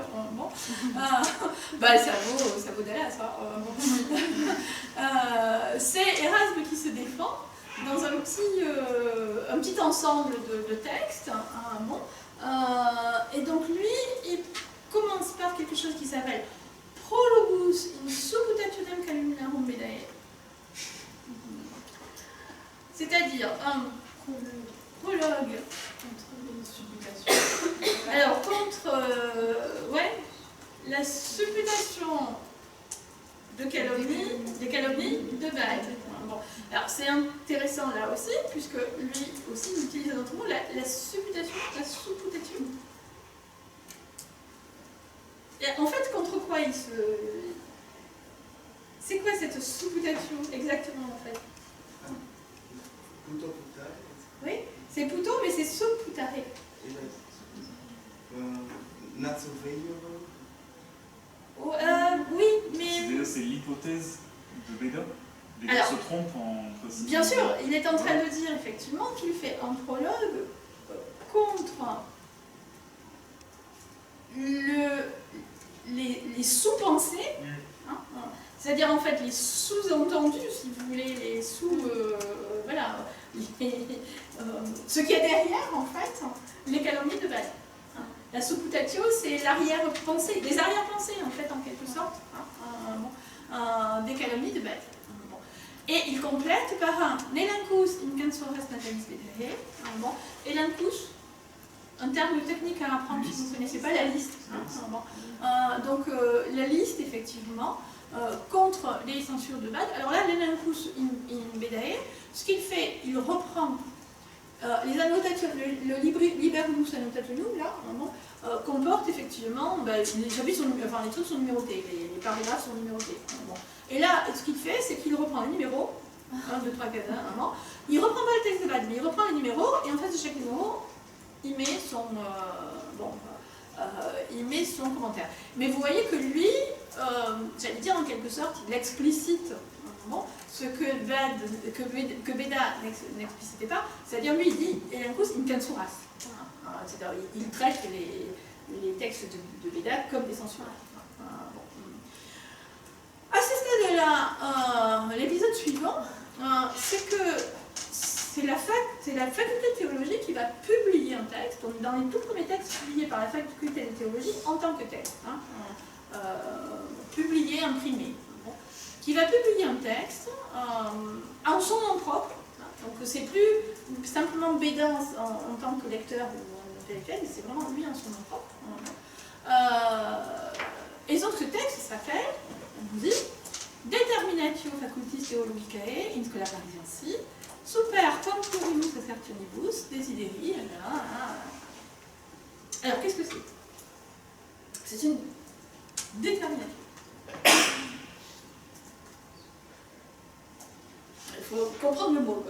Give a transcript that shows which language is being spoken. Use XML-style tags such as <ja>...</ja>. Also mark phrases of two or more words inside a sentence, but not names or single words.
<fr>Bon. Ça vaut Dallas. C'est Erasme qui se défend dans un petit ensemble de textes. Et donc lui, il commence par quelque chose qui s'appelle</fr> <la>Prologus in supputationem calumniarum Bedae.</la> <fr>C'est-à-dire un prologue contre une supputation. Alors, contre la supputation de calomnie de Bade. Bon. Alors, c'est intéressant là aussi, puisque lui aussi il utilise un autre mot, la supputation, la supputation. Et en fait, contre quoi il se... C'est quoi cette supputation exactement en fait? Oui, c'est Puto, mais c'est supputare.</fr> <en>Not so favorable.</en> <fr>Oui, mais... C'est l'hypothèse de Beda. Beda Alors, se trompe en précisant. Bien sûr, il est en train de dire effectivement qu'il fait un prologue contre les sous-pensées, c'est-à-dire en fait les sous-entendus, si vous voulez, les ce qu'il y a derrière en fait, les calomnies de Bade. La supputatio, c'est l'arrière-pensée, les arrière-pensées en fait en quelque sorte, des calomnies de Bade. Et il complète par un</fr> <la>elenchus in cansoras natalis Bedae.</la> <fr>Elenchus, un terme technique à apprendre si vous ne connaissez pas, la liste. Donc la liste effectivement contre les censures de Bade. Alors là,</fr> <la>l'elenchus in Bedae,</la> <fr>ce qu'il fait, il reprend les annotations, le</fr> <la>Libernus Annotationum,</la> <fr>là, comporte effectivement, les chapitres sont, les trucs sont numérotés, les paragraphes sont numérotés. Et là, ce qu'il fait, c'est qu'il reprend les numéros, 1, 2, 3, 4, 1, il reprend pas le texte de Bade, mais il reprend les numéros, et en face de chaque numéro, il met son commentaire. Mais vous voyez que lui, j'allais dire en quelque sorte, il explicite ce que Beda n'explicitait pas, c'est-à-dire lui il dit</fr> <la>Elenchus in censuras.</la> <fr>C'est-à-dire il traite les textes de Beda comme des censures. À ce stade-là, l'épisode suivant, c'est que c'est la faculté de théologie qui va publier un texte, donc dans les tout premiers textes publiés par la faculté de théologie en tant que texte, publié, imprimé, qui va publier un texte en son nom propre. Donc c'est plus simplement Beda en tant que lecteur ou intellectuel, mais c'est vraiment lui en son nom propre. Et donc ce texte s'appelle, on vous dit,</fr> <la>Determinatio facultis theologicae in schola parisiensi, super concurrimus assertionibus desideri.</la> <fr>Alors qu'est-ce que c'est? C'est une détermination. Il faut comprendre le mot, quoi.</fr>